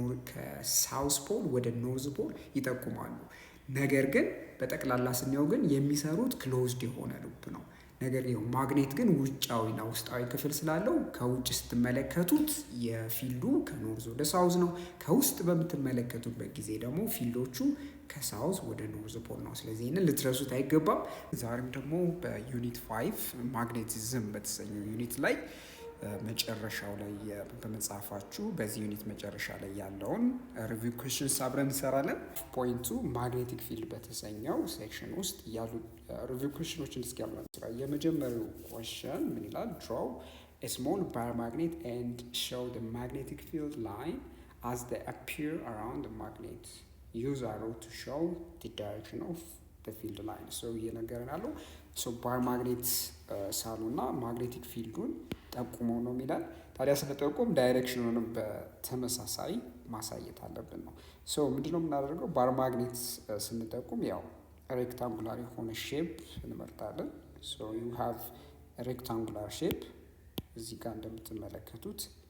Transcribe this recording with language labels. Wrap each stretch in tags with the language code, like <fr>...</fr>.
<am>ከሳውዝ ፖል ወደ ኖርዝ ፖል ይጠቁማሉ። ነገር ግን በጠቅላላ ስናየው ግን የሚሰሩት ክሎዝድ የሆነ ሉፕ ነው። ነገር ግን ማግኔት ግን ውጫዊና ውስጣዊ ክፍል ስላለው ከውጭ ስትመለከቱት የፊልዱ ከኖርዝ ወደ ሳውዝ ነው። ከውስጥ በምትመለከቱበት ጊዜ ደግሞ ፊልዶቹ ከሳውዝ ወደ ኖርዝ ፖል ነው። ስለዚህ ይህንን ልትረሱት አይገባም። ዛሬም ደግሞ በዩኒት 5 ማግኔቲዝም በተሰኘው ዩኒት ላይ መጨረሻው ላይ በመጽሐፋችሁ በዚህ ዩኒት መጨረሻ ላይ ያለውን ሪቪው ኩዌስችንስ አብረን እንሰራለን። ፖይንቱ ማግኔቲክ ፊልድ በተሰኘው ሴክሽን ውስጥ ያሉ ሪቪው ኩዌስችኖችን እስኪ አብረን እንስራ። የመጀመሪያው ኩዌስችን ምን ይላል?</am> <en>ድሮው a small bar magnet and show the magnetic field line as they appear around the magnet. Use arrow to show the direction of the field line.</en> <am>so እየነገረን ያለው ባር ማግኔት ሳሉና ማግኔቲክ ፊልዱን ጠቁመው ነው የሚላል። ታዲያ ስለጠቁም ዳይሬክሽኑንም በተመሳሳይ ማሳየት አለብን ነው። ምንድነው የምናደርገው? ባር ማግኔት ስንጠቁም ያው ሬክታንጉላር የሆነ ሼፕ እንመርጣለን።</am> <en>ዩ ሃቭ ሬክታንጉላር ሼፕ</en> <am>እዚህ ጋር እንደምትመለከቱት።</am>